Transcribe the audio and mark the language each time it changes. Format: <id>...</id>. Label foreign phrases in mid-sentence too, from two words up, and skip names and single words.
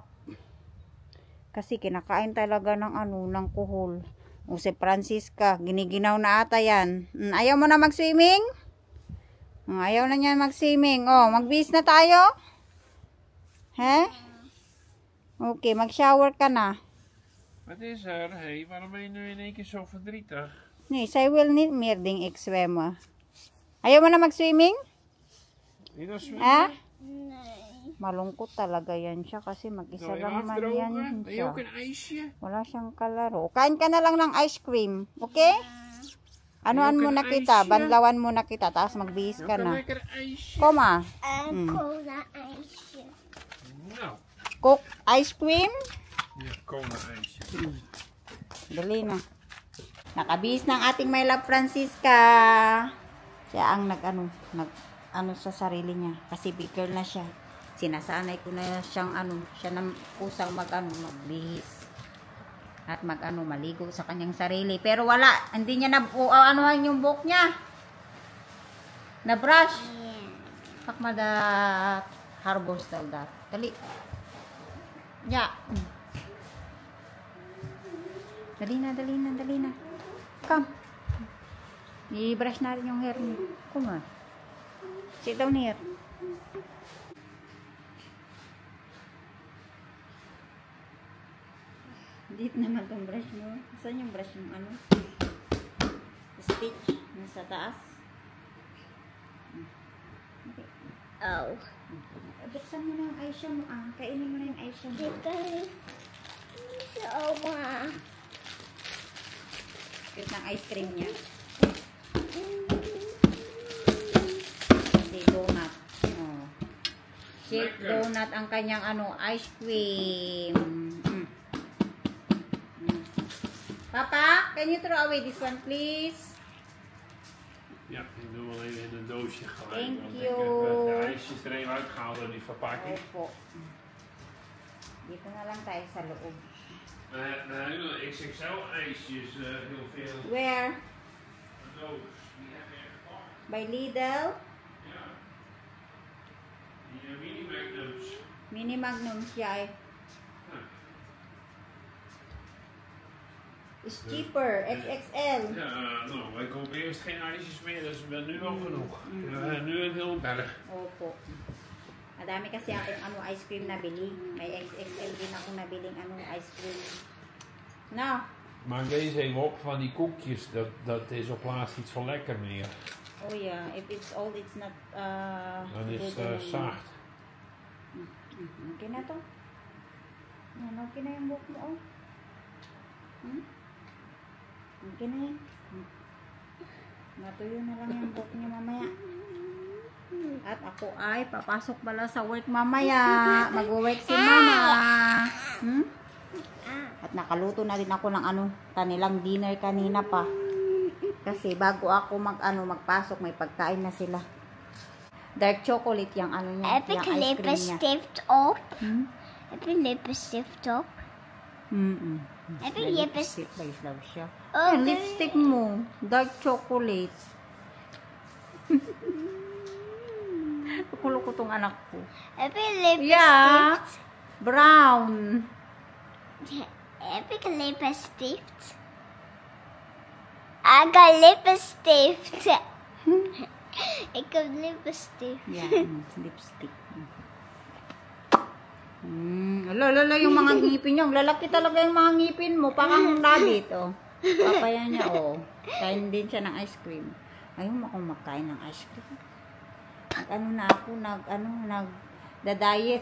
<tl>Kasi kinakain talaga ng ng kuhol. O si Francisca, giniginaw na ata yan. Ayaw mo na mag-swimming? Ayaw na niyan mag-swimming. Oh, magbihis na tayo? He? Okay, mag-shower ka na.</tl> <nl>Wat is er? Hey, waarom ben je nu in één keer zo verdrietig? Nee, zij wil niet meer ding ik zwemmen.</nl> <tl>Ayaw mo na mag-swimming?</tl> <nl>Niet als Eh? Nee.</nl> <tl>Malungkot talaga yan siya kasi mag-isa</tl> <nl>Wil je</nl> <tl>lang man yan</tl> <nl>afdrogen? Ben je</nl> <tl>siya.</tl> <nl>ook een ijsje?</nl> <tl>Wala siyang kalaro. Kain ka na lang ng</tl> <en>ice cream.</en> <tl>Okay? Anuan mo na kita, banlawan mo na kita, tapos magbihis ka</tl> <nl>Ook een</nl> <tl>na.</tl> <nl>lekker ijsje. Kom maar. Cola ijsje. Nou,</nl> <en>Cook ice cream.</en> <nl>ja, cola ijsje.</nl> <tl>Dali na. Nakabihis ng ating</tl> <en>my love</en> <tl>Francisca. Siya ang sa sarili niya. Kasi</tl> <en>big girl</en> <tl>na siya. Sinasanay ko na siyang siya na kusang magbihis. At maligo sa kanyang sarili. Pero wala, hindi niya anuhan yung buhok niya. Na brush. Pakmadat harbor style dat. Dali. Ya. Dali na. Come. I-brush na rin yung hair niya.</tl> <en>Come on. Sit down here.</en> <tl>Dito naman tong brush mo. Saan yung brush yung stitch nasa taas? Okay. Oh. Buksan mo na yung Aisha mo. Kainin mo na yung Aisha mo. Oma. Cute ng</tl> <en>ice cream</en> <tl>niya. Kasi donut. Oh. Shake donut ang kanyang</tl> <en>ice cream. Papa, can you throw away this one, please?</en> <nl>Ja, ik doe wel even in een doosje gelijk.</nl> <en>Thank</en> <nl>want</nl> <en>you.</en> <nl>Ik heb de ijsjes er even uitgehaald uit die verpakking.</nl> <tl>Opo. Dito na lang tayo sa loob.</tl> <nl>XXL ijsjes, heel veel.</nl> <en>Where?</en> <nl>Een doos. Die heb je gekocht.</nl> <en>By Lidl?</en> <nl>Ja. Die mini magnums.</nl> <en>Mini Magnums, ja. Is cheaper, XXL.</en> <nl>Ja, nou, wij kopen eerst geen ijsjes meer, dus we nu al genoeg. We hebben nu een heel berg.</nl> <tl>Opo. Madami kasi akong</tl> <en>ice cream</en> <tl>na bili. May XXL din ako nabiling</tl> <en>ice cream. No.</en> <nl>Maar lees even op van die koekjes. Dat is op laatst niet zo lekker meer.</nl> <en>Oh yeah, if it's old, it's not</en> <nl>Dan is</nl> <en>good</en> <nl>het</nl> <en>anymore.</en> <nl>zacht.</nl> <tl>Okay na to? Yan, okay na yung buhok mo, oh. Okay na yan. Matuyo na lang yung buhok niya mamaya. At ako ay papasok pala sa work mamaya. Mag-work si mama. At nakaluto na din ako ng kanilang dinner kanina pa. Kasi bago ako magpasok, may pagkain na sila.</tl> <en>Dark chocolate</en> <tl>yung niya, Epic yung</tl> <en>ice cream</en> <tl>niya.</tl> <en>lipstift up. Epic lipstift up. Epic lipstick.</en> <tl>Lipstick by Love siya. Oh, Yung lipstick mo,</tl> <en>dark chocolate.</en> <tl>Kulo ko tong anak ko.</tl> <en>Epic lipstick. Yeah, brown. Epic lipstick. I got lipstick. I got lipstick. Yeah, lipstick.</en> <tl>Lala, yung mga ngipin niya. Lalaki talaga yung mga ngipin mo. Parang rabbit, oh. Papaya niya, oh. Kain din siya ng</tl> <en>ice cream.</en> <tl>Ayaw mo akong magkain ng</tl> <en>ice cream.</en> <tl>Nagda-diet.</tl>